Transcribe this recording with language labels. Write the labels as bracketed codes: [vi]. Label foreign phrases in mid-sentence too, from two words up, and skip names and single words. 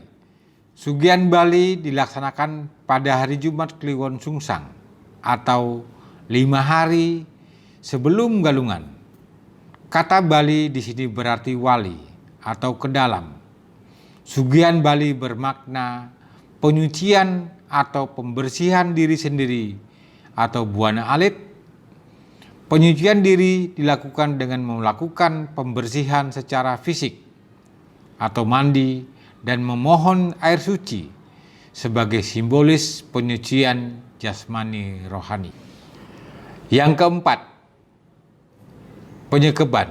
[id] Sugihan Bali dilaksanakan pada hari Jumat Kliwon Sungsang atau 5 hari sebelum galungan. Kata Bali di sini berarti wali atau ke dalam. Sugihan Bali bermakna penyucian atau pembersihan diri sendiri atau buana alit. Penyucian diri dilakukan dengan melakukan pembersihan secara fisik atau mandi dan memohon air suci sebagai simbolis penyucian jasmani rohani. Yang keempat, penyekeban.